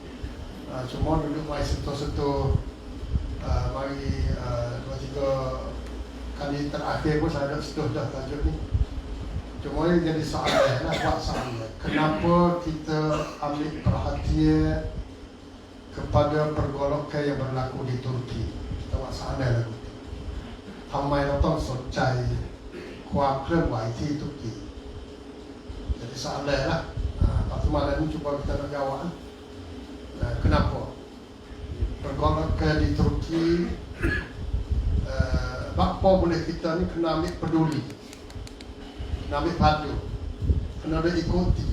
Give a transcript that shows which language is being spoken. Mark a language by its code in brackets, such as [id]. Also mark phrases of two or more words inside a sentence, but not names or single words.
[ms] Cuma duduk mai sentuh-sentuh mari 2-3 kali terakhir pun saya dah sentuh dah tajuk ni. Cuma ini jadi soalan lah, buat soalan. Kenapa kita ambil perhatian kepada pergolakan yang berlaku di Turki? Kita buat soalan lah. [th] ทำไมเราต้องสนใจความเคลื่อนไหวที่ตุรกี [ms] Jadi soalan lah. Pak Malam ni cuba kita nak jawab. Kenapa pergolakan di Turki, apa boleh kita ni kena ambil peduli, kena ambil padu, kena diikuti.